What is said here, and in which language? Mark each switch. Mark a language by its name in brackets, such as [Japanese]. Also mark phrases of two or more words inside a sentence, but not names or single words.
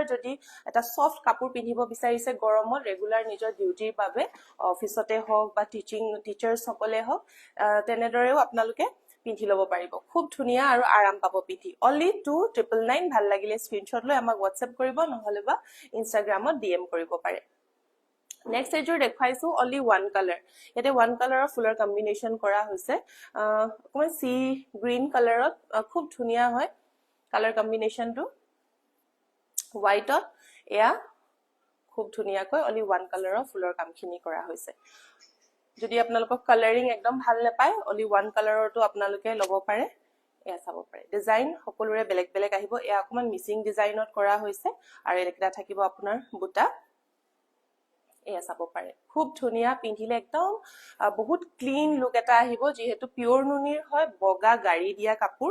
[Assamese] যদি এটা সফট কাপোৰ পিন্ধিব বিচাৰিছে গৰমত ৰেগুলাৰ নিজৰ ডিউটিৰ বাবে অফিসতে হক বা টিচাৰ্স সকলে হক তেনেদৰেও আপোনালোকে পিন্ধি লব পাৰিব খুব ধুনিয়া আৰু আৰাম পাব পিন্ধি অনলি 2999 ভাল লাগিলে স্ক্ৰিনশ্বট লৈ আমাক WhatsApp কৰিব নহলে বা ইনষ্টাগ্ৰামত DM কৰিব পাৰে Next এজোৰ দেখাইছো [English] only one color [Assamese] ইয়াতে [English] one color of [Assamese] ফুলৰ কম্বিনেশন কৰা হৈছে অকমান সি গ্ৰীন কালাৰত খুব ধুনিয়া হয় কালাৰ কম্বিনেশনটো হোৱাইটত এয়া খুব ধুনিয়াকৈ [English] only one color of [Assamese] ফুলৰ কামখিনি কৰা হৈছে যদি আপোনালোকক কালাৰিং একদম ভাল নাপায় [English] only one colorটো [Assamese] আপোনালোকে লব পাৰে এয়া চাব পাৰে ডিজাইন সকলোৰে বেলেগ আহিব এয়া অকমান মিসিং ডিজাইনত কৰা হৈছে আৰু এটা থাকিব আপোনাৰ বুটা এয়া চাব পাৰে খুব ধুনিয়া পিন্ধিলে একদম বহুত ক্লিন লুক এটা আহিব যেহেতু পিওৰ নুনিৰ হয় বগা গাড়ী দিয়া কাপোৰ